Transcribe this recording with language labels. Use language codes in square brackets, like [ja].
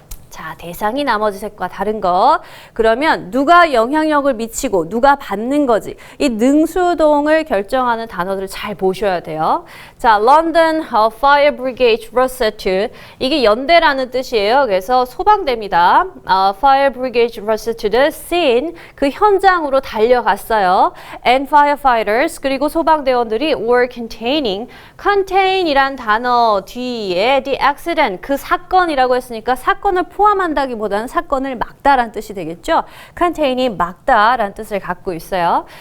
[ko] 자, 대상이 나머지 색과 다른 것. 그러면 누가 영향력을 미치고 누가 받는 거지. 이 능수동을 결정하는 단어들을 잘 보셔야 돼요. [en] 자, London Fire Brigade rushed to. [ko] 이게 연대라는 뜻이에요. 그래서 소방대입니다. [en] Fire Brigade rushed to the scene. [ko] 그 현장으로 달려갔어요. [en] And firefighters. [ko] 그리고 소방대원들이 [en] were containing. [ko] contain이란 단어 뒤에 [en] the accident. [ko] 그 사건이라고 했으니까 사건을 포함 포함한다기보다는 사건을 막다란 뜻이 되겠죠. contain이 막다란 뜻을 갖고 있어요.